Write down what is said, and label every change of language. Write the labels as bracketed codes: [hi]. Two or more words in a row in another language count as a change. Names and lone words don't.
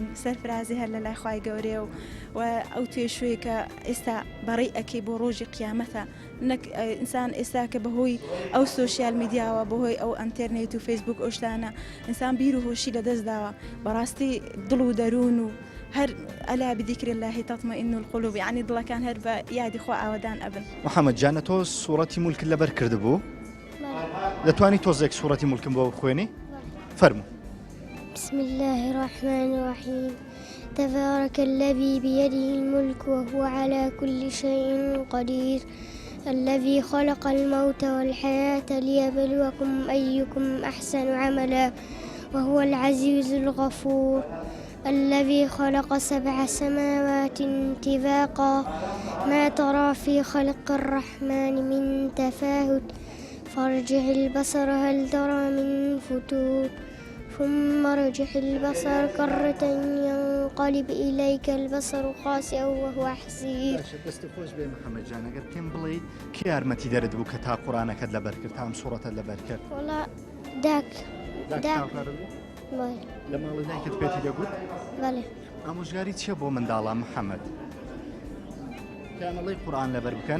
[ckb] سەرفرازی هەر لە لای خوای گەورەیە و ئەو توێشوەیە کە ئێستا بەڕێی ئەکەی بۆ ڕۆژی قیامەتە نەک ئینسان ئێستا کە بەهۆی ئەو سۆسیال میدیاوە بەهۆی ئەو ئەنتەرنێت و فەیسبوک ئەوشتانە ئینسان بیر و هۆشی لە دەستداوە بەڕاستی دڵ و دەروون و هەر [ar] ئەلا بذیکر الله تطمئن القلوب [ckb] یعنی دڵەکان هەر بە یادی خوا ئاوادان ئەبن. محەممەد جانە تۆ سوورەتی مولک لەبەر کردبوو دەتوانی تۆزێک سوورەتی مولکم بۆ خوێنی فەرموو. [ar] بسم الله الرحمن الرحيم تبارك الذي بيده الملك وهو على كل شيء قدير الذي خلق الموت والحياة ليبلوكم أيكم أحسن عملا وهو العزيز الغفور الذي خلق 7 سماوات طباقا ما ترى في خلق الرحمن من تفاوت فارجع البصر هل ترى من فتور ثم ارجع البصر كرة ينقلب إليك البصر خاسئا وهو حسير. [ckb] دەست خۆش بێ محەممەد جان ئەگەر پێم بڵێ کێ یارمەتی دەرت بوو کە تا قورآنەکەت لەبەر کرد تام سوورەتە لەبەر کرد؟ وڵا داک لە ماڵی دایکت پێتی دەگوت؟ بەڵێ. ئامۆژگاری چیە بۆ منداڵە محەممەد؟ پیانەڵی قورآن لەبەر بکەن؟